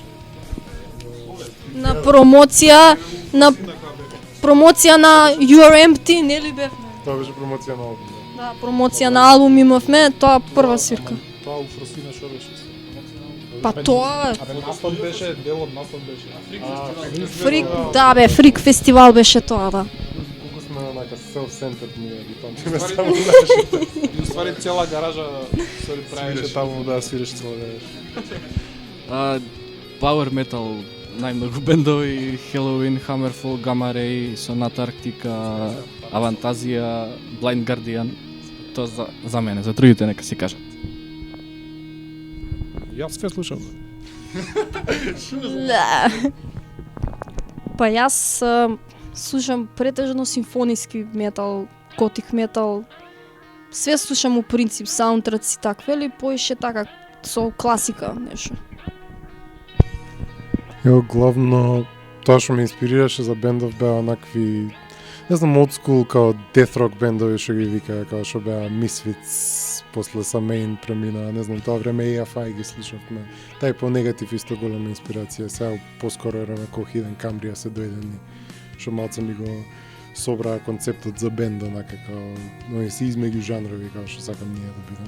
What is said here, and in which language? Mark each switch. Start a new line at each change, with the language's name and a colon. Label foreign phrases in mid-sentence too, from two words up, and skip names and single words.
Macedonian: На промоција на You're Empty, нели бевме? Тоа беше промоција на албум. Да, промоција на албум имавме, тоа прва свирка. Тоа у Фросина што беше? Па тоа Настап беше, дел од настап беше. Фрик, да бе, Фрик фестивал беше тоа, да. Колку сме онака self-centered ние ги памтиме Уствари- само нашите. И уствари цела гаража се правеше таму, да, свиреше цела гаража.
English: Power metal
Macedonian: најмногу бендови, Halloween, Hammerfall, Gamma Ray, Sonata Arctica, Avantasia, Blind Guardian. Тоа за мене, за другите нека си кажат. Јас све слушам. Да. Па јас слушам претежно симфониски метал, готик метал. Све слушам у принцип, саундтраци такви, или поише така со класика нешто. Ево, главно, тоа што ме инспирираше за бендов беа онакви, не знам,
English: old school,
Macedonian: као
English: death rock
Macedonian: бендови што ги викаа, као што беа Misfits, после Samain премина, не знам, тоа време AFI ги слушавме. Тај по негатив исто голема инспирација, сега поскоро време кога Hidden Cambria се дојдени, што малце ми го собраа концептот за бенд, онака као, но си измеѓу жанрови, као што сакам ние да бидеме.